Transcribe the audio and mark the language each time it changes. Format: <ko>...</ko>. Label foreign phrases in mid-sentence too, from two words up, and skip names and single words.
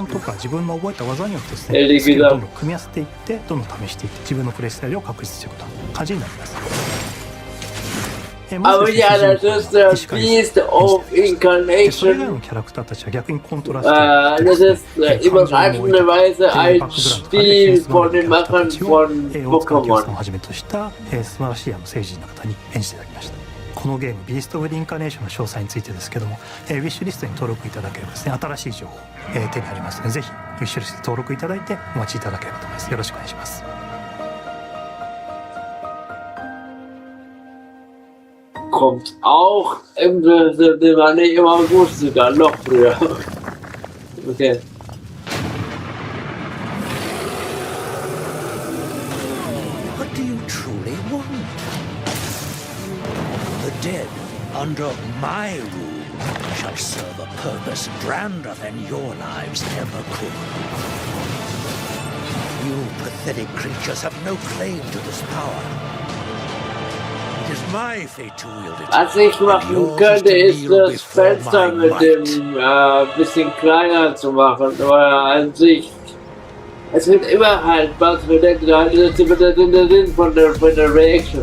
<de>Ehrlich gesagt. Aber ja, das ist der Beast of Incarnation. Das ist überraschenderweise ein Stil von den Machern von Pokémon.</de> <ja>このゲーム、ビースト・オブ・リンカネーションの詳細についてですけども、ウィッシュリストに登録いただければですね、新しい情報、手に入りますので、ぜひウィッシュリストに登録いただいてお待ちいただければと思います。よろしくお願いします。</ja> <de>Kommt auch im September, nicht im August sogar, noch früher. Okay.</de> <en>What do you truly want? The dead, under my rule, shall serve a purpose grander than your lives ever could. You pathetic creatures have no claim to this power.</en> <de>Was ich machen könnte, ist das Fenster mit dem bisschen kleiner zu machen, aber an sich, es wird immer halt was verdeckt, das ist immer der Sinn von der Reaction.</de>